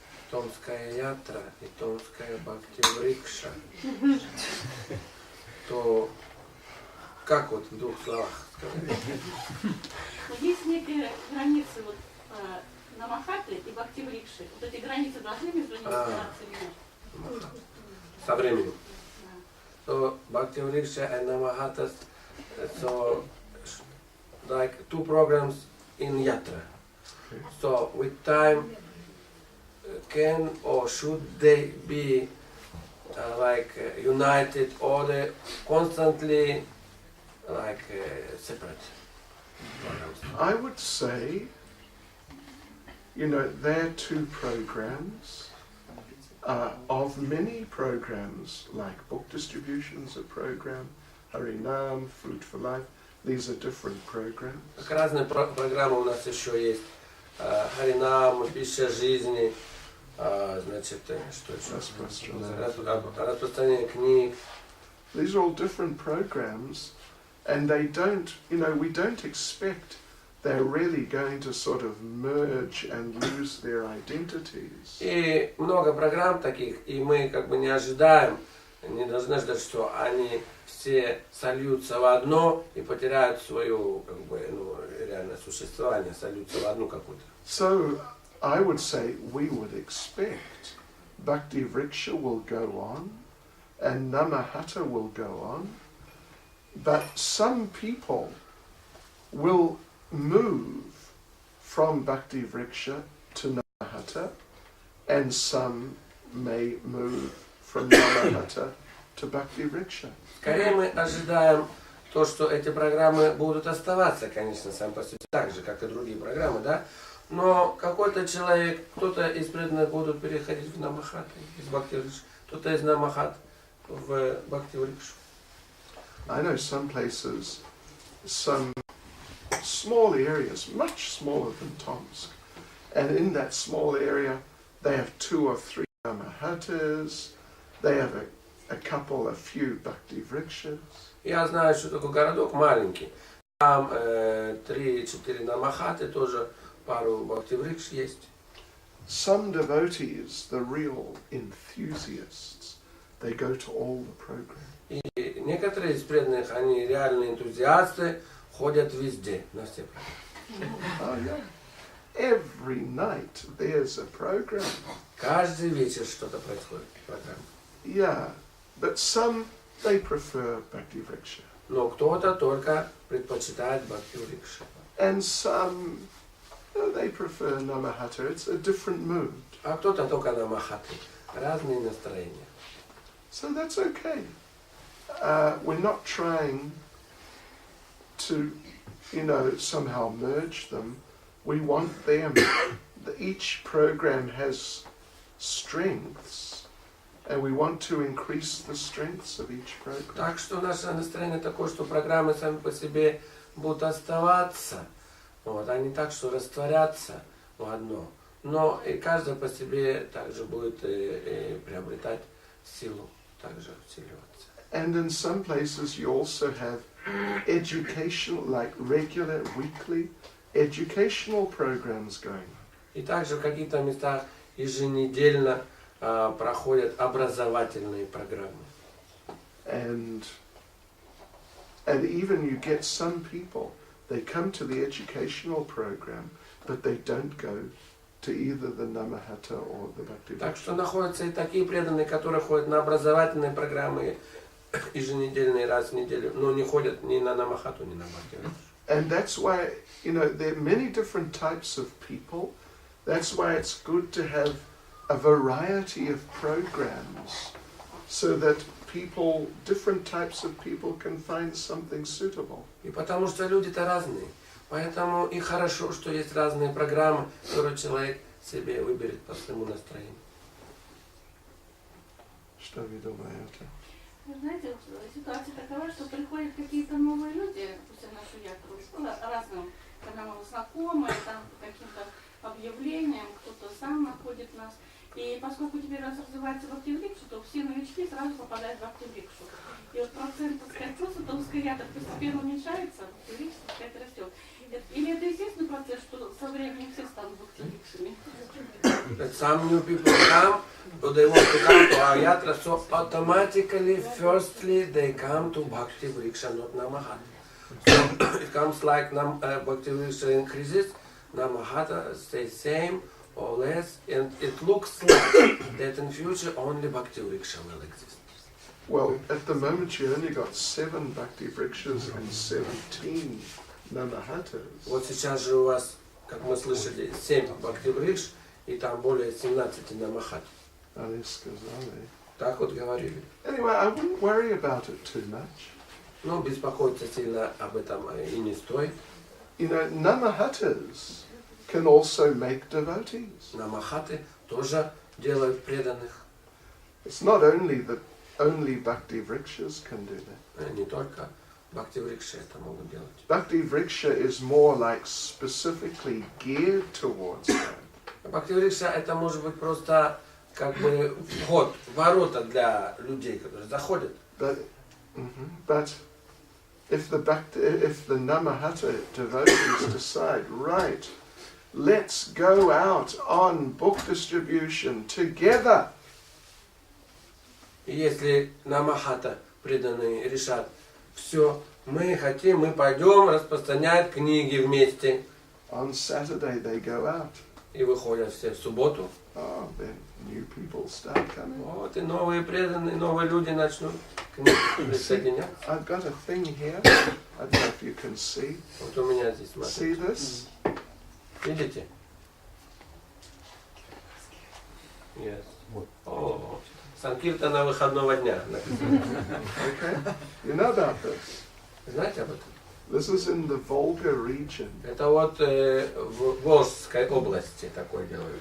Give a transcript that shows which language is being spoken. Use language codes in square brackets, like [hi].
[ru] Томская ятра и Томская Бхакти Врикша. То как вот в двух словах сказать? Есть некие границы вот, Nama-хатты и Бхакти Врикши. Вот эти границы должны между ними стираться или нет? Со временем. [en] So Bhakti Vriksha and Nama-hatta, so like two programs in Yatra. So with time, can or should they be united, or they constantly separate programs? I would say, they're two programs. Of many programs, like book distributions, a program, Harinam, Food for Life, these are different programs. [ru] Как разные программы у нас еще есть. Харинам, пища жизни, значит, что еще? Распространение книг. [en] These are all different programs, and they don't, we don't expect they're really going to sort of merge and lose their identities. [ru] И много программ таких, и мы как бы не ожидаем, не должны ждать, что они все сольются в одно и потеряют свое, как бы, реальное существование, сольются в одну какую-то. [en] So, I would say we would expect Bhakti Vriksha will go on, and Nama-hатта will go on, but some people will move from Bhakti Vriksha to Nama-hатта, and some may move from Nama-hатта to Bhakti Vriksha. [ru] Скорее мы ожидаем то, что эти программы будут оставаться, конечно, сам по себе, так же, как и другие программы, да? Но какой-то человек, кто-то из преданных будут переходить в Нама-хатта, из Бхакти Врикши, кто-то из Нама-хатта в Бхакти Врикшу. [en] I know some places, some small areas, much smaller than Tomsk, and in that small area they have 2 or 3 Nama-hattas, they have a few Bhakti Vrikshas. [ru] Я знаю, что такой городок маленький, там 3-4 Нама-хатты, тоже пару Бхакти Врикш есть. [en] Some devotees, the real enthusiasts, they go to all the programs. [ru] И некоторые из преданных, они реальные энтузиасты, ходят везде, на все программы. [en] Oh yeah. Every night there's a program. [ru] Каждый вечер что-то происходит в программе. [en] Yeah, but some, they prefer Bhakti Vriksha. [ru] Но кто-то только предпочитает Бхакти Врикши. [en] And some, they prefer Nama-hатта. It's a different mood. [ru] А кто-то только Нама-хатты. Разные настроения. [en] So that's okay. We're not trying to, somehow merge them. We want them. Each program has strengths, and we want to increase the strengths of each program. [ru] Так что наше настроение такое, что программы сами по себе будут оставаться, они так, что растворятся в одно. Но и каждый по себе также будет приобретать силу, также усиливаться. [en] And in some places you also have educational, like regular, weekly, educational programs going on. [ru] И также в каких-то местах еженедельно проходят образовательные программы. [en] And even you get some people, they come to the educational program, but they don't go to either the Nama-hатта or the Bhakti Vriksha. [ru] Так что находятся и такие преданные, которые ходят на образовательные программы, еженедельные, раз в неделю, но не ходят ни на Нама-хатту, ни на Бхакти. [en] And that's why, you know, there are many different types of people. That's why it's good to have a variety of programs so that people, different types of people can find something suitable. [ru] И потому что люди-то разные. Поэтому и хорошо, что есть разные программы, которые человек себе выберет по своему настроению. Что вы думаете? Вы знаете, ситуация такова, что приходят какие-то новые люди после нашу ятру, разным каналам знакомые, там каким-то объявлениям, кто-то сам находит нас. И поскольку теперь раз развивается бхакти-врикша, то все новички сразу попадают в бхакти-врикшу. И вот процент, так сказать, просто Томской ятры постепенно уменьшается, бхакти-врикша, так сказать, растет. Или это естественный процесс, что со временем все станут бхакти-врикшами? [en] Some new people come, so they want to come to our yatra, so automatically, firstly, they come to Bhakti Vriksha, not Nama-hатта. So it comes like Bhakti Vriksha increases, Nama-hатта stays same or less, and it looks like that in future only Bhakti Vriksha will exist. Well, at the moment you only got 7 Bhakti Vrikshas and 17 Nama-hattas. [ru] Вот сейчас же у вас, как мы слышали, 7 Бхакти Врикш, и там более 17 Нама-хатт. Они сказали. Так вот говорили. [en] Anyway, I wouldn't worry about it too much. [ru] Но беспокоиться сильно об этом и не стоит. [en] You know, Nama-hattas can also make devotees. [ru] Нама-хатты тоже делают преданных. [en] It's not only that only Bhakti Vrikshas can do that. [ru] Не только Бхакти Врикши это могут делать. [en] Bhakti Vriksha is more like specifically geared towards that. [ru] Бхакти Врикша это может быть просто как бы вход, ворота для людей, которые заходят. [en] But if the Nama-hatta devotees decide, right, let's go out on book distribution together. [ru] И если Нама-хатта преданные решат, все, мы хотим, мы пойдем распространять книги вместе. [en] On Saturday they go out. [ru] И выходят все в субботу. [en] Oh, then new people start coming. [ru] Вот и новые преданные, новые люди начнут к ним присоединяться. [en] I've got a thing here. I don't know if you can see. [ru] Вот у меня здесь, [en] See [ru] смотрите. [en] this? [ru] Видите? [en] Yes. [ru] О, Санкиртана выходного дня. [en] Okay. You know about this? [ru] Знаете об этом? [en] This is in the Volga region. [ru] Это вот в Волжской области такое делают.